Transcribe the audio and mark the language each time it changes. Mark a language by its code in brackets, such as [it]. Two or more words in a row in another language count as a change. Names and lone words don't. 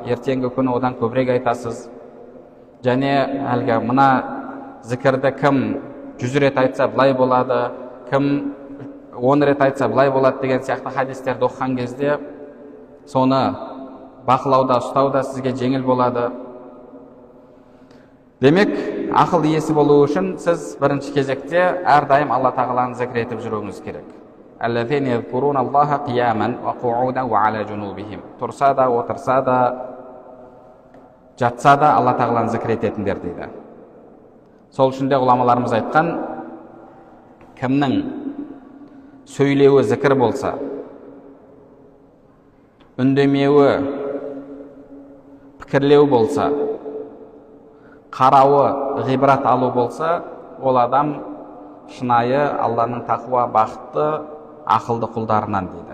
[kk] Ертеңгі күні одан көбірек айтасыз. Және әлгі мына зікірді кім 100 рет айтса былай болады, кім 10 рет айтса былай болады деген сияқты хадистерді оқыған кезде соны бақылауда, ұстауда сізге жеңіл болады. Демек, ақыл иесі болу үшін сіз бірінші кезекте әрдайым Алла тағаланы зікір етіп жүруіңіз керек. [ar] الذين يذكرون الله قياما وقعودا وعلى جنوبهم. [kk] Тұрса да, отырса да, жатса да Алла тағаланы зікір ететіндер дейді. Сол үшін де ғұламаларымыз айтқан, кімнің сөйлеуі зікір болса, үндемеуі пікірлеу болса, қарауы ғибрат алу болса, ол адам шынайы Алланың тақуа бақытты ақылды құлдарынан дейді.